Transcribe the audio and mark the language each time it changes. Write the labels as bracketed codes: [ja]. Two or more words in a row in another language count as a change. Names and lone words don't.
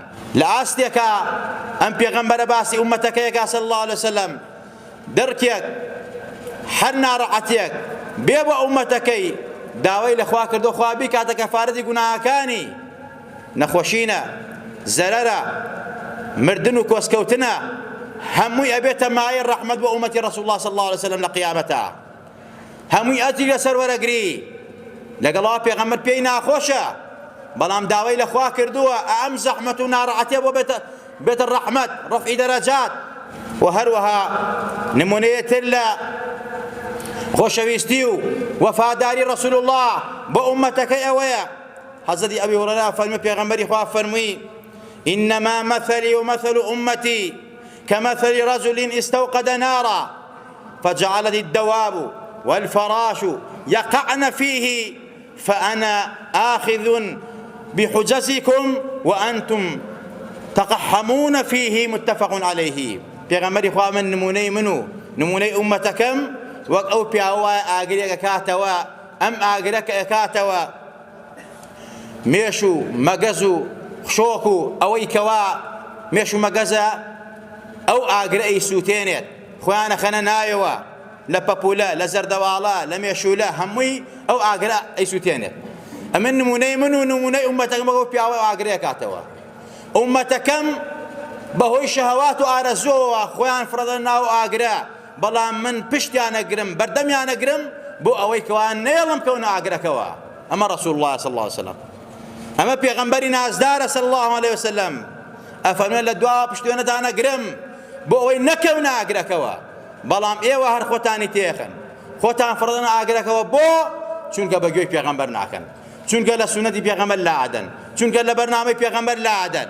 [ckb] لە ئاستێکە ئەم پێغەمبەرە باسی ئومەتەکەیەکا [ar] صلی الله عليه وسلم، [ckb] دەرکێک هەر ناڕەحەتێک بێ بە ئومەتەکەی داوای لە خوا کردو، خوا بیکاتە کەفارەتی گوناهەکانی، نەخۆشینە، زەرەرە، مردن و کۆسکەوتنە، هەمووی ئەبێتە مایە ڕەحمەت بۆ ئومەتی ڕەسوڵ الله [ar] صلی الله عليه وسلم [ckb] لە قیامەتە. هەمووی ئەجری لەسەر وەرەگری. لەگەڵەوە پێغەمبەر پێی ناخۆشە، بەڵام داوای لە خوا کردووە ئەم زەحمەت و ناڕەحەتیە بۆ بێتە ڕەحمەت، ڕەفعی دەرەجات. و هەروەها نمونەیەتر لە خۆشەویستی و وەفاداری ڕەسوول الله بۆ ئومەتەکەی ئەوەیە. حەزەتی ئەبی هورەیرە فەرمووی پێغەمبەری خوا فەرمووی: [ar] إنما مثلي ومثل أمتي كمثل رجل استوقد نارا فجعلت الدواب والفراش يقعن فيه فأنا آخذ بحجزكم وأنتم تقحمون فيه متفق عليه. [ckb] پێغەمبەری خوا من نمونەی من و نمونەی ئومەتەکەم وەک ئەو پیاوە ئاگرێک ئەکاتەوە، ئەم ئاگرەکە ئەکاتەوە مێش و مەگەز و خشۆک و ئەوەی کەوا مێش و مەگەزە، ئەو ئاگرە ئەیسووتێنێت، خۆیانە خەنە نایەوە لە پەپولە، لە زەردەواڵە، لە مێشولە، هەمووی ئەو ئاگرە ئەیسووتێنێت. ئەمە نمونەی من و نمونەی ئومەتەکەم ئەو پیاوە ئاگرە ئەکاتەوە. ئومەتەکەم بەهۆی شەهەوات و ئارەزووەوە خۆیان فڕەدەن ناو ئاگرە، بەڵام من پشتیانەگرم، بەردەمیانەگرم بۆ ئەوەی کەوان نێڵم کەونە ئاگرەکەوە. ئەمە ڕەسوول الله [ar] صلی الله عليه وسلم، [ckb] ئەمە پێغەمبەری نازدارە [ar] صلی الله عليه وسلم. [ckb] ئەفەرمێن لە دوا پشتوێنەتانەگرم بۆ ئەوەی نەکەونە ئاگرەکەوە، بەڵام ئێوە هەر خۆتانی تێخن، خۆتان فڕدەنە ئاگرەکەوە بۆ چونکە بەگوێی پێغەمبەر ناکەن، چونکە لە سونەتی پێغەمبەر لاعدەن، چونکە لە بەرنامەی پێغەمبەر لاعدەن.